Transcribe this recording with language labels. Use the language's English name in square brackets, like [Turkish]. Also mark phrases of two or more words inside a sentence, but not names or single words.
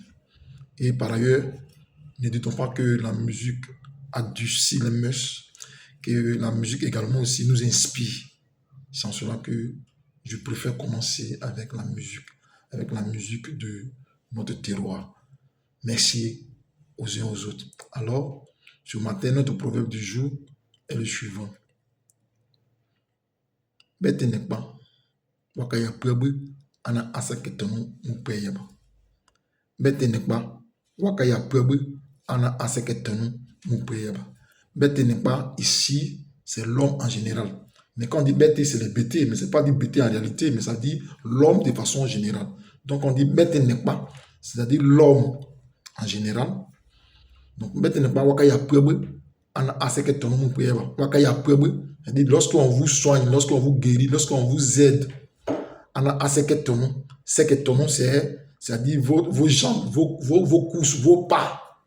[French] Et par ailleurs, ne dites-on pas que la musique adoucit les mœurs, que la musique également aussi nous inspire. C'est en cela que je préfère commencer avec la musique de notre terroir. Merci aux uns aux autres. Alors, ce matin, notre proverbe du jour est le suivant. [Guiberoua Béte] Bete nekpa, wakaya prebe, ana aseketonu mupeyeba. Bete nekpa, wakaya prebe, ana aseketonu mupeyeba. Bete nekpa, [French] ici, c'est l'homme en général. Mais quand on dit bête, c'est les bêtés, mais ce n'est pas dit bêté en réalité, mais ça dit l'homme de façon générale. Donc on dit [Guiberoua Béte] bête nekpa, [French] c'est-à-dire l'homme en général. Donc, lorsqu'on vous soigne, lorsqu'on vous guérit, lorsqu'on vous aide, c'est-à-dire vos jambes, vos couches, vos pas.